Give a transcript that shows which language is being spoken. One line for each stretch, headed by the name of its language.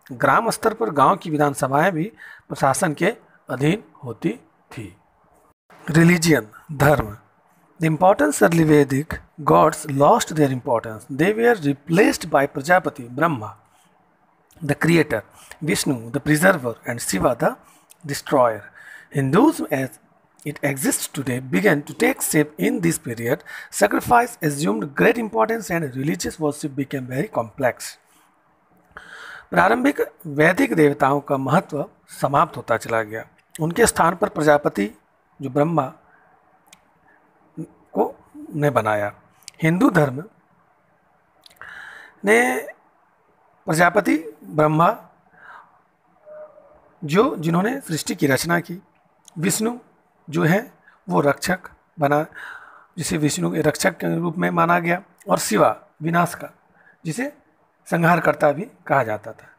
Hindi: ग्राम स्तर पर गांव की विधानसभाएं भी प्रशासन के अधीन होती थी।
English: Religion, धर्म। The importance early Vedic gods lost their importance. They were replaced by Prajapati Brahma the creator, Vishnu the preserver and Shiva the destroyer. Hinduism as it exists today began to take shape in this period. Sacrifice assumed great importance and religious worship became very complex.
Hindi: प्रारंभिक वैदिक देवताओं का महत्व समाप्त होता चला गया। उनके स्थान पर प्रजापति जो ब्रह्मा को ने बनाया। हिंदू धर्म ने प्रजापति ब्रह्मा जिन्होंने सृष्टि की रचना की, विष्णु जो है वो रक्षक बना, जिसे विष्णु के रक्षक के रूप में माना गया, और शिवा विनाश का जिसे संहारकर्ता भी कहा जाता था।